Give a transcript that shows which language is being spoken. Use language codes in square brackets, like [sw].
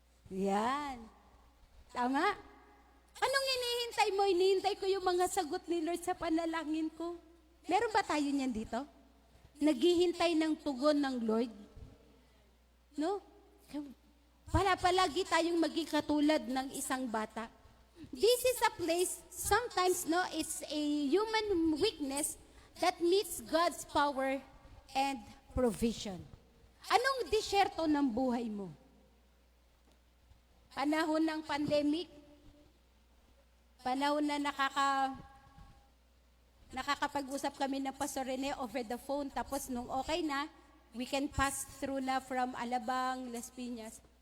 [tl] Yan. Tama? Anong hinihintay mo? Hinihintay ko yung mga sagot ni Lord sa panalangin ko. Meron ba tayo niyan dito? Naghihintay ng tugon ng Lord? No? Palagi tayong maging katulad ng isang bata. [en] This is a place, sometimes, no, it's a human weakness that meets God's power and provision. [tl] Anong disyerto ng buhay mo? Panahon ng pandemic? Panahon na nakakapag-usap kami ng Pastor Rene [en] over the phone, [tl] tapos nung okay na, [en] we can pass through [tl] na from Alabang, Las Piñas.